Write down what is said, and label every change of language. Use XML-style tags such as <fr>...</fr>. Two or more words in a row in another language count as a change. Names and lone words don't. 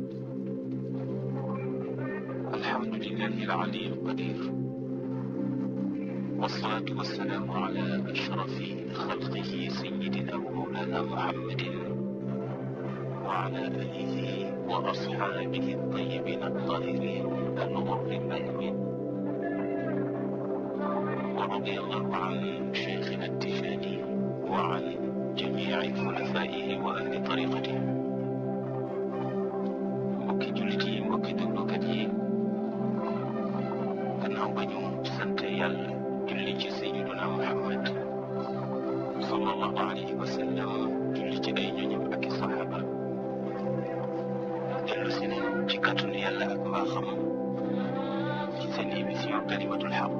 <ar>الحمد لله العلي القدير، والصلاة والسلام على أشرف خلقه سيدنا ومولانا محمد وعلى آله وأصحابه الطيبين الطاهرين الغر الميامين. ورضي الله عن شيخنا التجاني وعن جميع خلفائه وأهل طريقته.</ar> <wo>mbokki jullit yi, mbokki déglukat yi, gannaaw ba ñu sant yàlla julli ci sayyiduna Muhammad</wo> <ar>صلى الله عليه وسلم,</ar> <wo>julli ci ay ñoñam ak i saxaaba, dellu si nañ ci kàttanu yàlla ak mbaaxam ci seen émission Kalimatul Haqq.</wo>